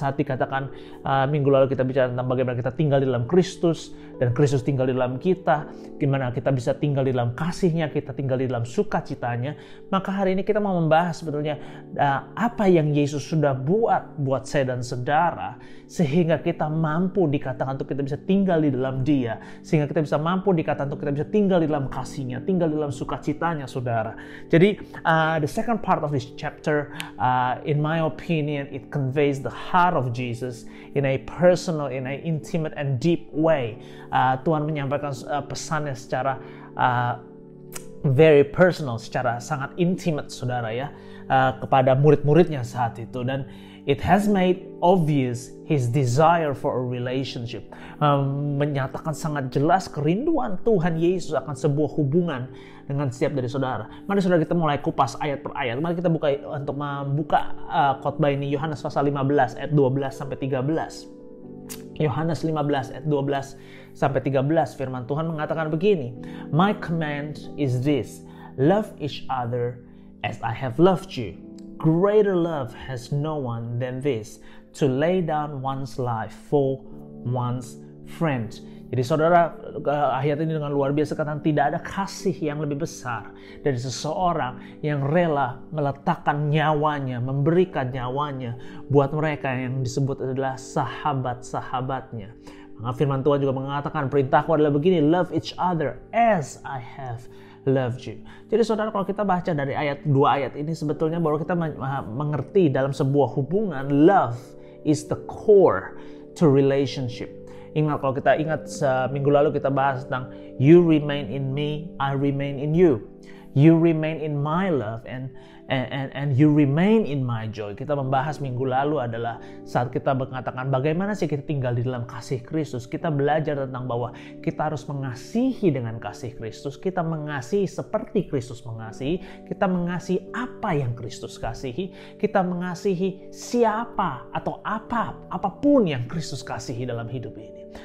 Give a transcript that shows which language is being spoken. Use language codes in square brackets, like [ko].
[id] Saat dikatakan minggu lalu kita bicara tentang bagaimana kita tinggal di dalam Kristus dan Kristus tinggal di dalam kita, gimana kita bisa tinggal di dalam kasihnya, kita tinggal di dalam sukacitanya. Maka hari ini kita mau membahas sebetulnya apa yang Yesus sudah buat saya dan saudara, sehingga kita mampu dikatakan untuk kita bisa tinggal di dalam Dia, sehingga kita bisa mampu dikatakan untuk kita bisa tinggal di dalam kasihnya, tinggal di dalam sukacitanya, saudara. [en] Jadi the second part of this chapter, in my opinion, it conveys the heart of Jesus in a personal, in a intimate and deep way. [id] Tuhan menyampaikan pesannya secara [en] very personal, [id] secara sangat intimate, saudara, ya, kepada murid-muridnya saat itu. [en] Dan it has made obvious his desire for a relationship. [id] Menyatakan sangat jelas kerinduan Tuhan Yesus akan sebuah hubungan dengan setiap dari saudara. Mari saudara kita mulai kupas ayat per ayat. Mari kita buka untuk membuka khotbah ini, Yohanes pasal 15 ayat 12 sampai 13. Yohanes 15 ayat 12 sampai 13, firman Tuhan mengatakan begini. [en] My command is this, love each other as I have loved you. Greater love has no one than this, to lay down one's life for one's friend. [id] Jadi saudara, ayat ini dengan luar biasa katakan tidak ada kasih yang lebih besar dari seseorang yang rela meletakkan nyawanya, memberikan nyawanya buat mereka yang disebut adalah sahabat-sahabatnya. Maka firman Tuhan juga mengatakan, perintahku adalah begini, [en] love each other as I have loved you. [id] Jadi saudara, kalau kita baca dari dua ayat ini, sebetulnya baru kita mengerti dalam sebuah hubungan, [en] love is the core to relationship. [id] Ingat, kalau kita ingat minggu lalu kita bahas tentang [en] you remain in me, I remain in you. You remain in my love and you remain in my joy. [id] Kita membahas minggu lalu adalah saat kita mengatakan bagaimana sih kita tinggal di dalam kasih Kristus. Kita belajar tentang bahwa kita harus mengasihi dengan kasih Kristus. Kita mengasihi seperti Kristus mengasihi. Kita mengasihi apa yang Kristus kasihi. Kita mengasihi siapa atau apapun yang Kristus kasihi dalam hidup ini.